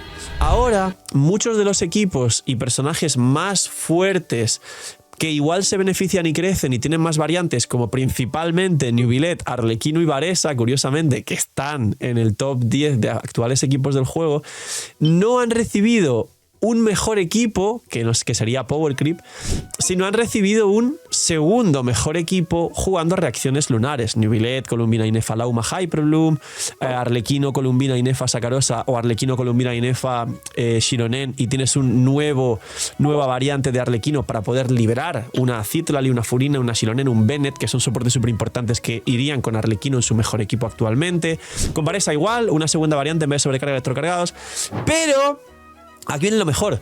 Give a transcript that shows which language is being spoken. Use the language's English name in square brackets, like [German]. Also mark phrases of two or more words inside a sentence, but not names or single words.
[Spanish] Ahora, muchos de los equipos y personajes más fuertes que igual se benefician y crecen y tienen más variantes, como principalmente Neuvillette, Arlequino y Varesa, curiosamente, que están en el top 10 de actuales equipos del juego, no han recibido un mejor equipo, que sería Power Creep, sino han recibido un segundo mejor equipo jugando reacciones lunares. Neuvillette, Columbina, Inefa, Lauma, Hyperbloom, Arlequino, Columbina, Inefa, Sakarosa, o Arlequino, Columbina, Inefa, Shironen, y tienes nueva variante de Arlequino para poder liberar una Citlali, una Furina, una Shironen, un Bennett, que son soportes súper importantes que irían con Arlequino en su mejor equipo actualmente. Con Varesa igual, una segunda variante en vez de sobrecarga de electrocargados, pero aquí viene lo mejor.